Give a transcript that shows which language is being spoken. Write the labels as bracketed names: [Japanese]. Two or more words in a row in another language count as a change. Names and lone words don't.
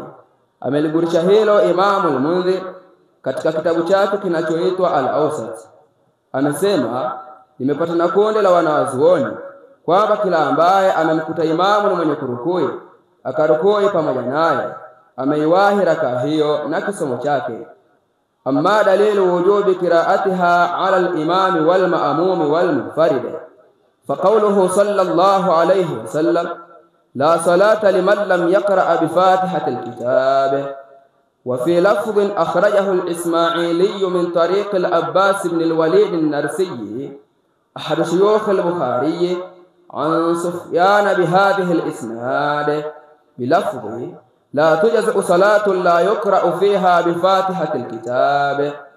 [Swahili] Ameliburisha hilo Imamu al-Mundhir katika kitabu chake kinachoitwa Al-Awsat. Amesema, nimepata na kundi la wanazuoni kwamba kila ambaye amemkuta imamu ni mwenye kurukui akarukui pamoja naye ameiwahi rakaa hiyo na kisomo chake. [Arabic] أما دليل وجوب قراءتها على الإمام والمأموم والمنفرد, فقوله صلى الله عليه وسلم: لا صلاة لمن لم يقرأ بفاتحة الكتاب. وفي لفظ أخرجه الإسماعيلي من طريق العباس بن الوليد النرسي أحد شيوخ البخاري عن سفيان بهذه الإسناد بلفظ: لا تجزئ صلاة لا يقرأ فيها بفاتحة الكتاب.